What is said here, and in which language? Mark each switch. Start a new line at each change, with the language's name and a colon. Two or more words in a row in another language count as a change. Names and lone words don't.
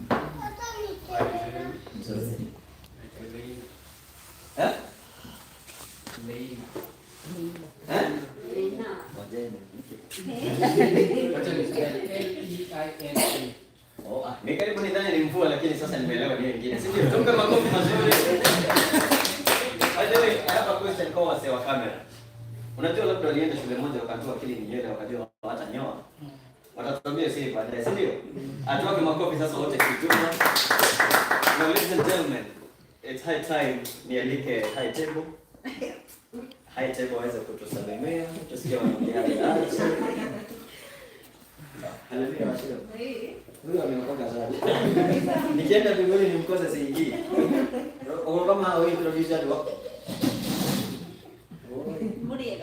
Swahili: Eh? Mimi karibu nidhani ni mvua lakini sasa nimeelewa ni nyingine. Si ndio? Tumpe makofi mazuri.
English: By the way, I have a question
Swahili: kwa wase wa kamera. Unajua labda walienda shule moja wakatoa akili ni nywele wakajua hawatanyoa. Watatuambia sisi baadaye, si ndio? Atoke makofi sasa wote kijumla.
English: Now ladies and gentlemen, it's high time nialike high table. High table
Swahili: waweze kutusalimia, tusikie wanaongea hadi. Haleluya Waciru. Huyo ameokoka sana. Nikienda mbinguni nimkose siingii. Kama hao introduce hadi wako. Muriega.